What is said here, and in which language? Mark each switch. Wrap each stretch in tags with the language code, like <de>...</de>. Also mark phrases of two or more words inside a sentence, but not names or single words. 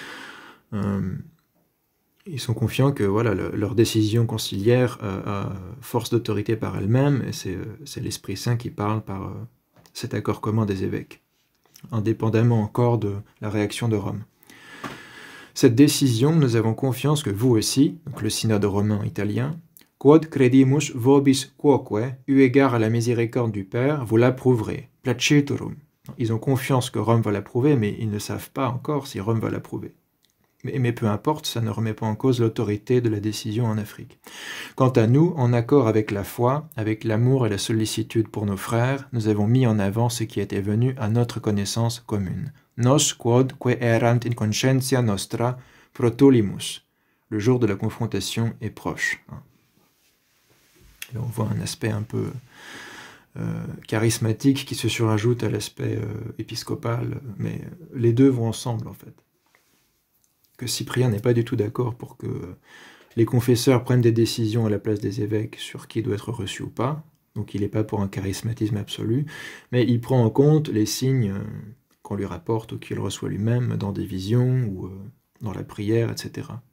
<fr>Ils sont confiants que voilà, leur décision conciliaire a force d'autorité par elle-même, et c'est l'Esprit Saint qui parle par cet accord commun des évêques, indépendamment encore de la réaction de Rome. Cette décision, nous avons confiance que vous aussi, donc le synode romain italien,</fr> <la>quod credimus vobis quoque,</la> <fr>eu égard à la miséricorde du Père, vous l'approuverez, placiturum. Ils ont confiance que Rome va l'approuver, mais ils ne savent pas encore si Rome va l'approuver. Mais peu importe, ça ne remet pas en cause l'autorité de la décision en Afrique. Quant à nous, en accord avec la foi, avec l'amour et la sollicitude pour nos frères, nous avons mis en avant ce qui était venu à notre connaissance commune.</fr> <la>Nos quod que erant in conscientia nostra protolimus.</la> <fr>Le jour de la confrontation est proche. Là, on voit un aspect un peu charismatique qui se surajoute à l'aspect épiscopal, mais les deux vont ensemble en fait. Que Cyprien n'est pas du tout d'accord pour que les confesseurs prennent des décisions à la place des évêques sur qui doit être reçu ou pas, donc il n'est pas pour un charismatisme absolu, mais il prend en compte les signes qu'on lui rapporte ou qu'il reçoit lui-même dans des visions ou dans la prière, etc.</fr>